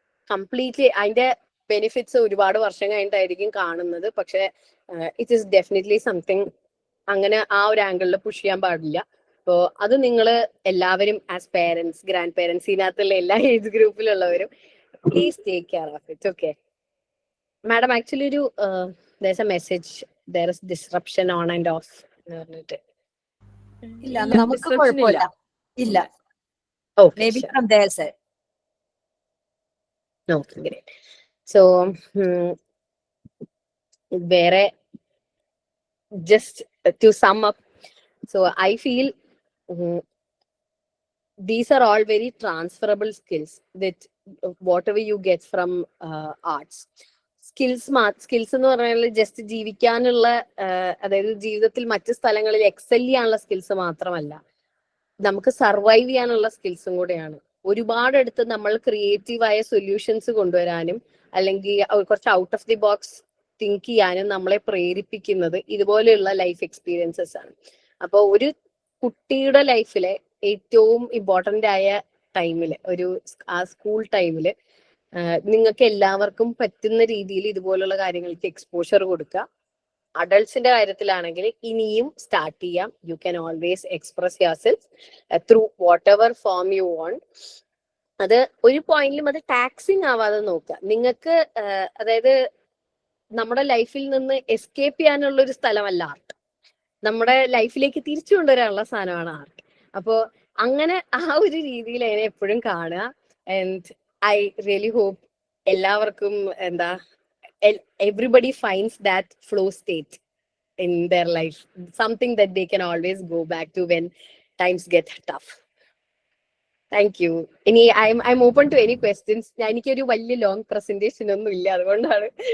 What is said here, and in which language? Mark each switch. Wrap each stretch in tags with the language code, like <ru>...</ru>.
<ml>Completely അതിന്റെ benefits ഒരുപാട് വർഷം കഴിഞ്ഞിട്ടായിരിക്കും കാണുന്നത്. പക്ഷെ</ml> <en>it is definitely something</en> <ml>അങ്ങനെ ആ ഒരു ആംഗിളിൽ പുഷ് ചെയ്യാൻ പാടില്ല. അപ്പോ അത് നിങ്ങൾ എല്ലാവരും ആസ് പേരൻസ്, ഗ്രാൻഡ് പേരൻസ്, ഇതിനകത്തുള്ള എല്ലാ age ഗ്രൂപ്പിലുള്ളവരും</ml> <en>Please take care of it. Okay madam, actually ഒരു there's a message, there is disruption on and off</en> <ml>എന്ന് പറഞ്ഞിട്ട്. ഇല്ല, നമുക്ക് കുഴപ്പമില്ല. ഇല്ല,</ml> <en>Okay, maybe sure. from their side. Okay, great. So</en> <ml>വേറെ</ml> <en>just to sum up, so I feel these are all very transferable skills that whatever you get from arts.</en> <ml>Skills എന്ന് പറഞ്ഞാൽ just ജീവിക്കാനുള്ള, അതായത് ജീവിതത്തിൽ മറ്റു സ്ഥലങ്ങളിൽ എക്സൽ ചെയ്യാനുള്ള skills മാത്രമല്ല, നമുക്ക് സർവൈവ് ചെയ്യാനുള്ള സ്കിൽസും കൂടെയാണ്. ഒരുപാടടുത്ത് നമ്മൾ ക്രിയേറ്റീവായ സൊല്യൂഷൻസ് കൊണ്ടുവരാനും അല്ലെങ്കിൽ കുറച്ച്</ml> <en>out of the box</en> <ml>think ചെയ്യാനും നമ്മളെ പ്രേരിപ്പിക്കുന്നത് ഇതുപോലെയുള്ള ലൈഫ് എക്സ്പീരിയൻസസ് ആണ്. അപ്പോൾ ഒരു കുട്ടിയുടെ ലൈഫിലെ ഏറ്റവും ഇമ്പോർട്ടൻ്റ് ആയ ടൈമില്, ആ സ്കൂൾ ടൈമില് നിങ്ങൾക്ക് എല്ലാവർക്കും പറ്റുന്ന രീതിയിൽ ഇതുപോലുള്ള കാര്യങ്ങൾക്ക് എക്സ്പോഷർ കൊടുക്കുക. അഡൾട്ട്സിന്റെ കാര്യത്തിലാണെങ്കിൽ ഇനിയും സ്റ്റാർട്ട് ചെയ്യാം.</ml> <en>You can always express yourself through whatever form you want.</en> <ml>അത് ഒരു പോയിന്റിലും അത് ടാക്സിങ് ആവാതെ നോക്കുക. നിങ്ങൾക്ക് അതായത് നമ്മുടെ ലൈഫിൽ നിന്ന് എസ്കേപ്പ് ചെയ്യാനുള്ള ഒരു സ്ഥലമല്ല ആർട്ട്, നമ്മുടെ ലൈഫിലേക്ക് തിരിച്ചു കൊണ്ടുവരാനുള്ള സാധനമാണ് ആർട്ട്. അപ്പോൾ അങ്ങനെ ആ ഒരു രീതിയിൽ അതിനെ എപ്പോഴും കാണുക.</ml> <en>and I really hope</en> <ml>എല്ലാവർക്കും</ml> <en>everybody finds that flow state in their life, something that they can always go back to when times get tough. Thank you. I'm open to any questions.</en> <ml>എനിക്കൊരു വലിയ long presentation ഒന്നും ഇല്ല, അതുകൊണ്ടാണ്.</ml>